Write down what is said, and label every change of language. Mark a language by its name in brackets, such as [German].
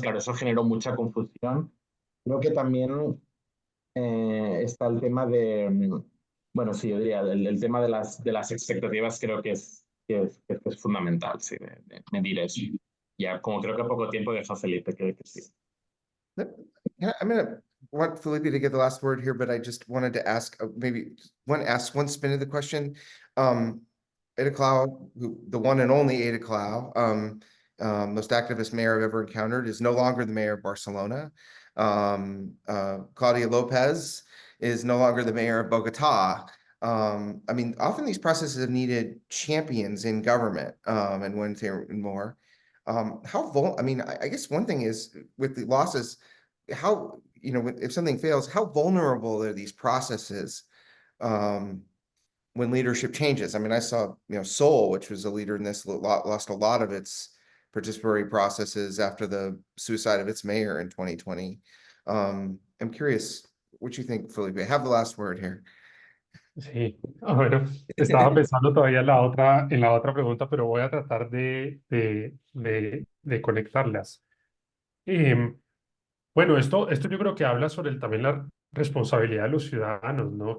[Spanish] Claro, eso generó mucha confusión. Creo que también está el tema de, bueno, sí, yo diría, el tema de las expectativas creo que es fundamental, sí, de medir eso. Ya, como creo que poco tiempo deja Felipe, creo que sí. [English] I'm going to want Felipe to get the last word here, but I just wanted to ask maybe one spin of the question. Ada Colau, the one and only Ada Colau, most activist mayor I've ever encountered, is no longer the mayor of Barcelona. Claudia Lopez is no longer the mayor of Bogota. I mean, often these processes have needed champions in government, and one thing more. I mean, I guess one thing is with the losses, how, you know, if something fails, how vulnerable are these processes when leadership changes? I mean, I saw, you know, Seoul, which was a leader in this, lost a lot of its participatory processes after the suicide of its mayor in 2020. I'm curious what you think, Felipe. Have the last word here. [Spanish] Sí, bueno, estaba pensando todavía en la otra pregunta, pero voy a tratar de conectarlas. Bueno, esto yo creo que habla sobre también la responsabilidad de los ciudadanos, ¿no?